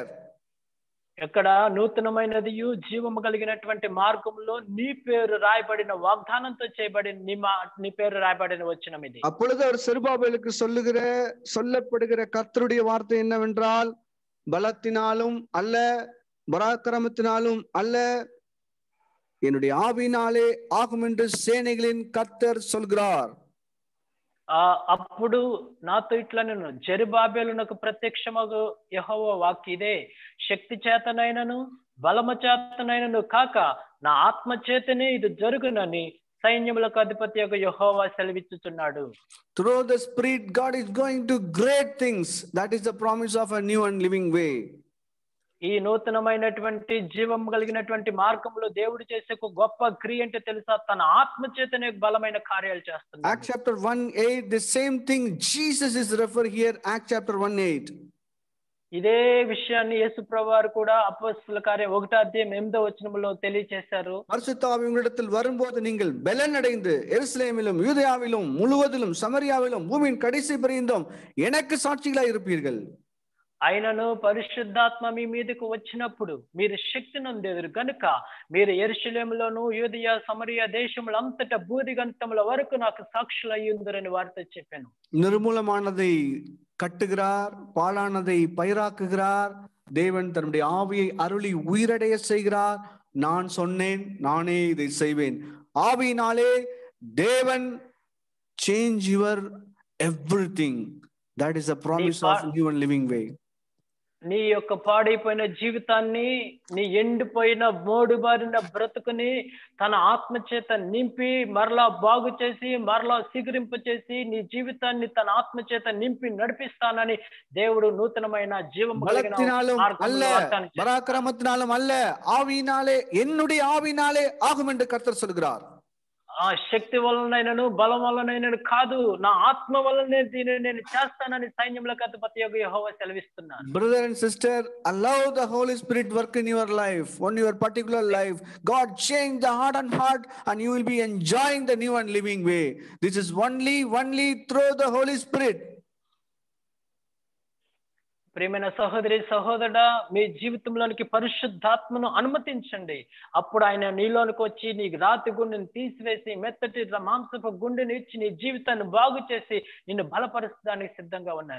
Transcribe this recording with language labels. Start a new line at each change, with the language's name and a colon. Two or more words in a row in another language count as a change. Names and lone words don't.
Telugu: ఇక్కడ నూతనమైనది జీవము కలిగినటువంటి మార్గంలో నీ పేరు రాయబడిన, వాగ్దానంతో చేయబడిన నీ పేరు రాయబడిన వచనం ఇది.
Tamil: அப்பொழுது அவர் செருபாபேலுக்கு சொல்லப்படுகிற கர்த்தருடைய வார்த்தை என்னவென்றால், பலத்தினாலும் அல்ல, பராக்கிரமத்தினாலும் அல்ல, என்னுடைய ஆவியினாலே ஆகும் என்று சேனைகளின் கர்த்தர் சொல்கிறார்.
Telugu: అప్పుడు నాతో ఇట్లా నేను జెరుబాబెలునకు ప్రత్యక్షమగు యెహోవా వాక్కు ఇదే, శక్తి చేతనైనను బలము చేతనైనను కాక నా ఆత్మ చేతనే ఇది జరుగునని సైన్యములకు అధిపతి యొక్క యెహోవా సెలవిచ్చుచున్నాడు.
English: Through the Spirit, God is going to great things. That is the promise of a new and living way.
Telugu: ఈ నూతనమైనటువంటి జీవం కలిగినటువంటి మార్గంలో దేవుడు చేసే ఒక గొప్ప క్రియ అంటే తెలుసా? తన ఆత్మ చేతనే బలమైన కార్యాలు చేస్తున్నాడు.
English: Acts chapter 1:8, the same thing Jesus is referred here. Acts chapter 1:8.
Telugu: ఇదే విషయాన్ని యేసు ప్రభువారు కూడా అపోస్తలుల కార్యం 1వ అధ్యాయం 8వ వచనంలో తెలియజేశారు.
Tamil: பரிசுத்த ஆவி உங்களிடத்தில் வரும்போது நீங்கள் பலன் அடைந்து எருசலேமிலும் யூதேயாவிலும் முழுவதிலும் சமரியாவிலும் பூமியின் கடைசி பரியந்தம் எனக்கு சாட்சிகளாய் இருப்பீர்கள்.
Telugu: ఆయనను పరిశుద్ధాత్మ మీ మీదకు వచ్చినప్పుడు మీరు శక్తి నొందెదరు గనుక మీరు యెరూషలేములోను యూదయ సమరయ దేశములంతటా భూదిగంతముల వరకు నాకు సాక్షులు అయ్యుందరని వారితో చెప్పాను.
Tamil: நிர்மூலமானதை கட்டுகிறார், பாழானதை பயிராக்குகிறார். தேவன் தன்னுடைய ஆவியை அருளி உயிரடைய செய்கிறார். நான் சொன்னேன், நானே இதை செய்வேன். ஆவியினாலே தேவன்
English: change your everything. That is a promise of new and living way.
Telugu: నీ యొక్క పాడైపోయిన జీవితాన్ని, నీ ఎండిపోయిన మోడుబారిన బ్రతుకుని తన ఆత్మ చేత నింపి మరలా బాగు చేసి మరలా సిగురింప చేసి నీ జీవితాన్ని తన ఆత్మ చేత నింపి నడిపిస్తానని దేవుడు నూతనమైన జీవము
Tamil: பராக்கிரமத்தினாலும் அல்ல, ஆவியினாலே, என்னுடைய ஆவியினாலே ஆகும் என்று கர்த்தர் சொல்கிறார்.
Telugu: ఆ శక్తి వలనైనను బలం వలనైనను కాదు, నా ఆత్మ వలనే దీనిని నేను చేస్తానని సైన్యములకు అధిపతి యెహోవా సెలవిస్తున్నాడు.
English: Brother and sister, allow the Holy Spirit work in your life, on your particular life. God change the heart and heart, and you will be enjoying the new and living way. This is only through the Holy Spirit.
Telugu: ప్రియమైన సహోదరి సహోదరుడా, మీ జీవితంలోనికి పరిశుద్ధాత్మను అనుమతించండి. అప్పుడు ఆయన నీలోనికి వచ్చి నీ రాతి గుండెని తీసివేసి మెత్తటి మాంసపు గుండెని ఇచ్చి నీ జీవితాన్ని బాగు చేసి నిన్ను బలపరచడానికి సిద్ధంగా ఉన్నారు.